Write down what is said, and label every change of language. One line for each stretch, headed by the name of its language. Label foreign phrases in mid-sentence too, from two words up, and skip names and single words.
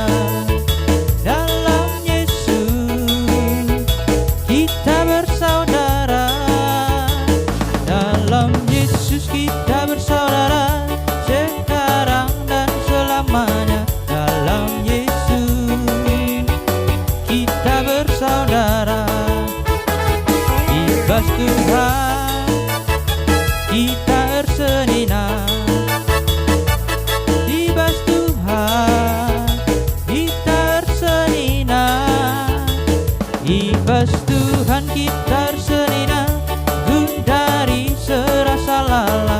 Indonesian: Dalam Yesus kita bersaudara. Dalam Yesus kita bersaudara, sekarang dan selamanya. Dalam Yesus kita bersaudara.
Batak Karo: Ibas Tuhan kita ersenina. Ibas Tuhan kita ersenina. Ibas Tuhan kita ersenina, dari serasa lala.